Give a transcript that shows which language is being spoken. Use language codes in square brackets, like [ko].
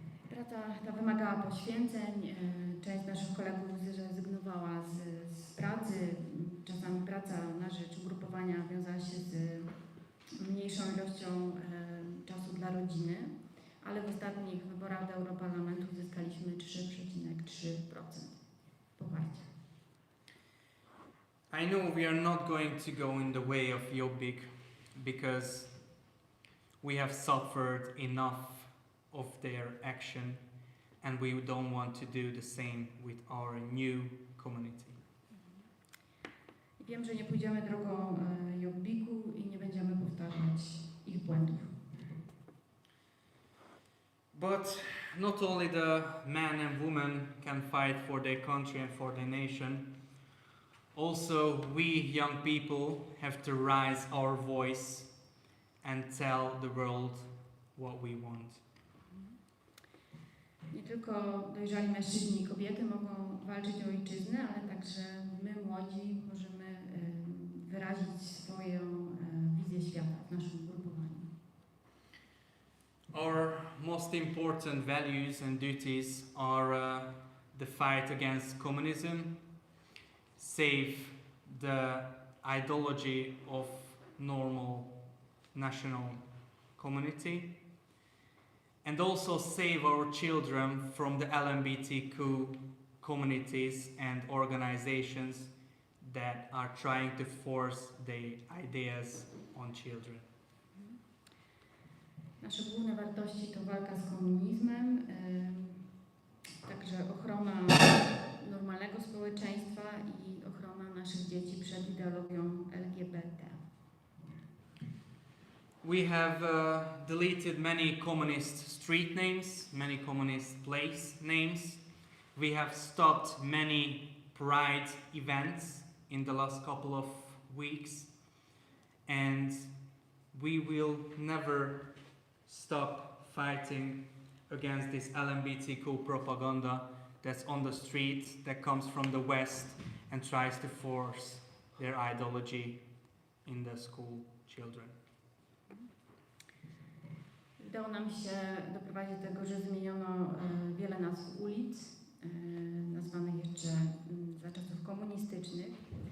[pl] Praca ta wymagała poświęceń. Część naszych kolegów zrezygnowała z pracy. Czasami praca na rzecz ugrupowania wiązała się z mniejszą ilością czasu dla rodziny, ale w ostatnich wyborach do Europarlamentu zyskaliśmy 3,3% poparcia. [en] I know we are not going to go in the way of Jobbik because we have suffered enough of their action and we don't want to do the same with our new community. [pl] Wiem, że nie pójdziemy drogą Jobbiku i nie będziemy powtarzać ich błędów. [en] But not only the men and women can fight for their country and for their nation, also we young people have to raise our voice and tell the world what we want. [pl] Nie tylko dojrzali mężczyźni i kobiety mogą walczyć o ojczyznę, ale także my, młodzi, możemy wyrazić swoją wizję świata w naszym grupowaniu. [en] Our most important values and duties are the fight against communism, save the ideology of normal national community, and also save our children from the LGBTQ communities and organizations that are trying to force their ideas on children. [pl] Nasze główne wartości to walka z komunizmem, także ochrona normalnego społeczeństwa i ochrona naszych dzieci przed ideologią LGBT. [en] We have deleted many communist street names, many communist place names. We have stopped many pride events in the last couple of weeks, and we will never stop fighting against this LGBTQ propaganda that's on the street, that comes from the West and tries to force their ideology in the school children. [pl] Udało nam się doprowadzić do tego, że zmieniono wiele nazw ulic, nazwanych jeszcze za czasów komunistycznych.